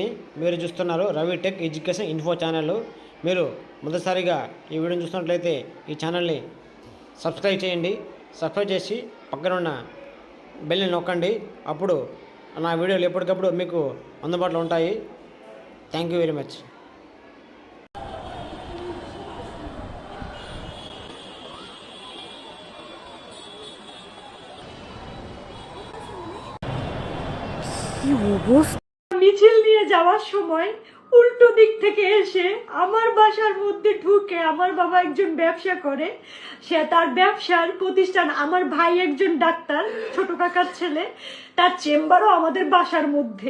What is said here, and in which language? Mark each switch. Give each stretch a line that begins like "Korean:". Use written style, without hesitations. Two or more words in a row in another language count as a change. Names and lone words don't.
Telugu: మీరు చూస్తున్నారు రవి టెక్ ఎడ్యుకేషన్ ఇన్ఫో ఛానల్. మీరు మొదటిసారిగా ఈ వీడియోని చూస్తున్నట్లయితే ఈ ఛానల్ని సబ్స్క్రైబ్ చేయండి. సబ్స్క్రైబ్ చేసి పక్కన ఉన్న బెల్ని నొక్కండి. అప్పుడు నా వీడియోలు ఎప్పటికప్పుడు మీకు అందుబాటులో ఉంటాయి.
English: thank you very much.
Bangla: মিছিল নিয়ে যাওয়ার সময় উল্টো দিক থেকে এসে আমার বাসার মধ্যে ঢুকে, আমার বাবা একজন ব্যবসা করে, সে তার ব্যবসার প্রতিষ্ঠান, আমার ভাই একজন ডাক্তার, ছোট কাকার ছেলে, তার চেম্বারও আমাদের বাসার মধ্যে।